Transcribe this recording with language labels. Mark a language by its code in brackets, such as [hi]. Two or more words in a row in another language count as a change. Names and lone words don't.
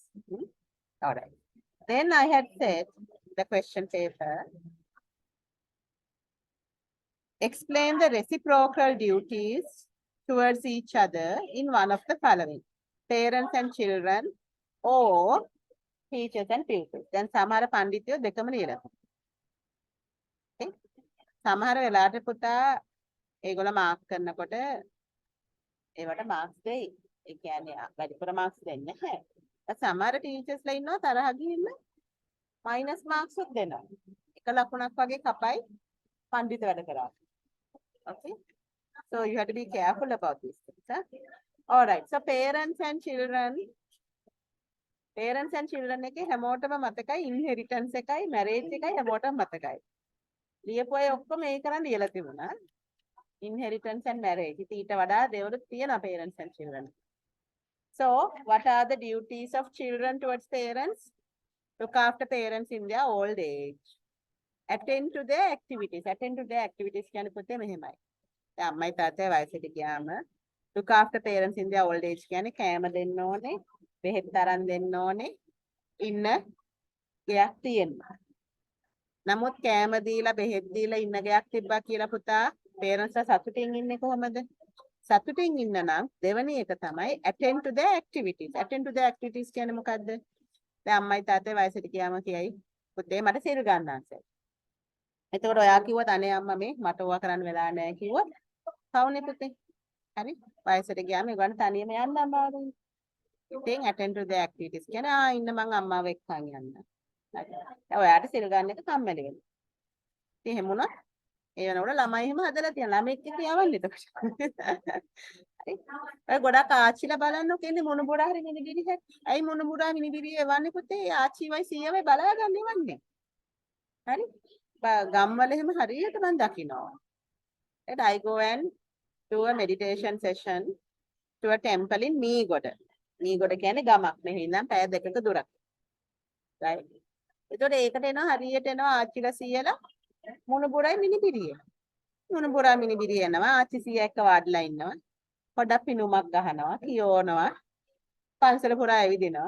[en] All right. Then I had said the question paper. Explain the reciprocal duties towards each other in one of the following. Parents and children or teachers and pupils. [si] Then සමහර පඬිතුයෝ දෙකම ලියලා. Okay. සමහර වෙලාවට පුතා ඒගොල්ලෝ මාක් කරනකොට ඒවට මාක්ස් දෙයි. ඒ කියන්නේ වැඩිපුර මාක්ස් දෙන්නේ නැහැ. සමහර ටීචර්ස්ලා ඉන්නවා තරහ ගිහින් [en] minus marks [si] උත් දෙනවා. එක ලකුණක් වගේ කපයි පඬිත වැඩ කරා. Okay. [en] So you have to be careful about these things. Huh? All right. So parents and children [si] එකේ හැමෝටම මතකයි [en] inheritance [si] එකයි marriage එකයි හැමෝටම මතකයි. ලියපු අය ඔක්කොම ඒ කරන් ලියලා තිබුණා. [en] Inheritance and marriage. [si] ඊට වඩා දේවලුත් තියෙනවා [en] parents and children. So what are the duties of children towards parents? Look after parents in their old age. Attend to their activities. Attend to their activities [si] කියන්නේ පුතේ මෙහෙමයි. දැන් අම්මයි තාත්තයි වයසට ගියාම [en] look after parents in their old age [si] කියන්නේ කෑම දෙන්න ඕනේ, බෙහෙත් තරම් දෙන්න ඕනේ, ඉන්න ගයක් තියෙන්න. නමුත් කෑම දීලා බෙහෙත් දීලා ඉන්න ගයක් තිබ්බා කියලා පුතා parents සතුටින් ඉන්නේ කොහමද? සතුටින් ඉන්න නම් දෙවෙනි එක තමයි [en] attend to their activities. Attend to their activities [si] කියන්නේ මොකද්ද? දැන් අම්මයි තාත්තයි වයසට ගියාම කියයි පුතේ මට සිල් ගන්නන්සයි. එතකොට ඔයා කිව්වත් අනේ අම්මා මේ මට ඕවා කරන්න වෙලා නැහැ කිව්වොත් කවුනේ පුතේ? හරි? වයසට ගියාම ඒගොල්ලන් තනියම යන්න අමාරුයි. ඉතින් [en] attend to their activities [si] කියන්නේ ඉන්න මං අම්මාව එක්කන් යන්න. දැන් ඔයාට සිල් ගන්න එක කම්මැලි වෙනවා. ඉතින් එහෙම වුණා ඒ වෙනකොට ළමයි එහෙම හදලා තියෙනවා. ළමෙක් එක්ක යවන්නේ එතකොට. හරි. ඔය ගොඩක් ආච්චිලා බලන්නකො ඉන්නේ මොනුබුරා හරි මිනිබිරිහ. ඇයි මොනුබුරා මිනිබිරිය එවන්නේ පුතේ? ආච්චිවයි සීයවයි බලාගන්න ඉවන්නේ. හරි? ගම්වල එහෙම හරියට මම දකිනවා. [en] And I go and do a meditation session to a temple in Meegoda. [si] Meegoda කියන්නේ ගමක්. මෙහි ඉඳන් පැය දෙකක දුරක්. Right? එතකොට ඒකට එනවා හරියට එනවා ආච්චිලා සීයලා මොනුබුරයි මිනිබිරිය. මොනුබුරා මිනිබිරිය එනවා ආච්චි සීයා එක්ක වාඩිලා ඉන්නවා. පොඩක් පිනුමක් ගහනවා, කියෝනවා. පන්සල පුරා ඇවිදිනවා.